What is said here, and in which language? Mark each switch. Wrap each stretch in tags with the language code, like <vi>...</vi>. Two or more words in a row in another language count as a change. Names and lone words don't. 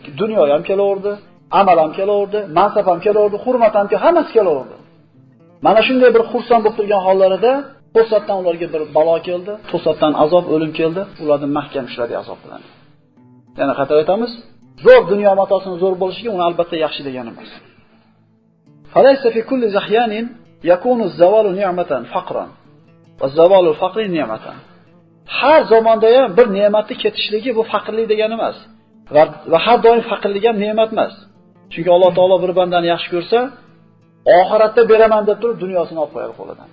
<uz>Dunyo ham kelaverdi, amal ham kelaverdi, mansab ham kelaverdi, hurmat ham hammasi kelaverdi. Mana shunday bir xursand bo'lib turgan hollarida to'satdan ularga bir balo keldi, to'satdan azob, o'lim keldi, ularni mahkam ushladi azob bilan. Yana qayta aytamiz, zo'r dunyo matosining zo'r bo'lishiga uni albatta yaxshi degani emas.</uz> <ar>فليس في كل حين يكون الزوال نعمة فقرا والزوال فقر نعمة.</ar> <uz>Har zamonda ham bir ne'matni ketishligi bu faqirlik degani emas. Va har doim faqirlik ham ne'mat emas. Chunki Alloh taolo bir bandani yaxshi ko'rsa, oxiratda beraman deb turib dunyosini olib qo'yadi qo'lidan.</uz>